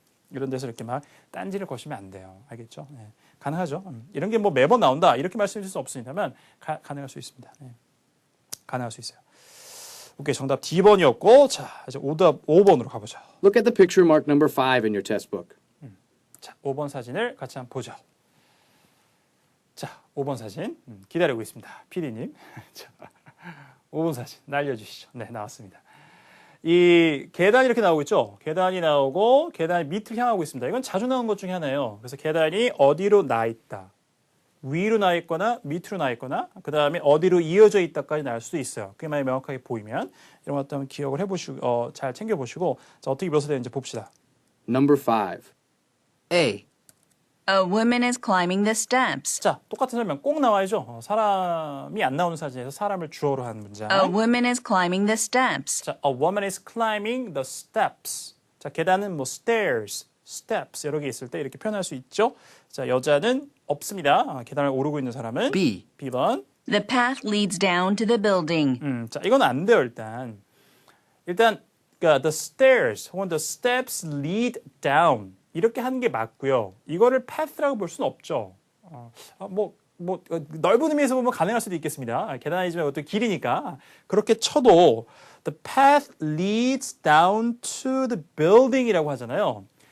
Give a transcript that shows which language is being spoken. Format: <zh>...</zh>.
<ko>이런 데서 이렇게 막 딴지를 거시면 안 돼요. 알겠죠? 네. 가능하죠. 이런 게 뭐 매번 나온다 이렇게 말씀드릴 수 없으니까만 가능할 수 있습니다. 네. 가능할 수 있어요. 오케이, 정답 D번이었고 자 이제 오답 5번으로 가보죠.</ko> <en>Look at the picture marked number 5 in your test book.</en> <ko>자, 5번 사진을 같이 한번 보죠. 자, 5번 사진 기다리고 있습니다. PD님. 자, 5번 사진 날려주시죠. 네, 나왔습니다. 이 계단이 이렇게 나오고 있죠. 계단이 나오고 계단이 밑을 향하고 있습니다. 이건 자주 나오는 것 중에 하나예요. 그래서 계단이 어디로 나 있다. 위로 나 있거나 밑으로 나 있거나 그 다음에 어디로 이어져 있다까지 나올 수도 있어요. 그게 만약 명확하게 보이면 이런 것도 한번 기억을 해보시고 잘 챙겨보시고 자, 어떻게</ko> <zh>描述</zh> <ko>되는지 봅시다.</ko> <en>Number 5. A. A woman is climbing the steps.</en> <ko>자, 똑같은 설명 꼭 나와야죠. 사람이 안 나오는 사진에서 사람을 주어로 한 문장.</ko> <en>A woman is climbing the steps.</en> <ko>자,</ko> <en>a woman is climbing the steps.</en> <ko>자, 계단은 뭐 stairs, steps 여러 개 있을 때 이렇게 표현할 수 있죠. 자, 여자는 없습니다. 계단을 오르고 있는 사람은</ko> <en>B.</en> <ko>B번.</ko> <en>The path leads down to the building.</en> <ko>자, 이건 안 돼요, 일단. 그러니까</ko> <en>the stairs</en> <ko>혹은</ko> <en>the steps lead down</en> <ko>이렇게 하는 게 맞고요. 이거를 path라고 볼 수는 없죠. 넓은 의미에서 보면 가능할 수도 있겠습니다. 계단이지만 어떤 길이니까 그렇게 쳐도</ko> <en>the path leads down to the building</en> <ko>이라고 하잖아요.</ko>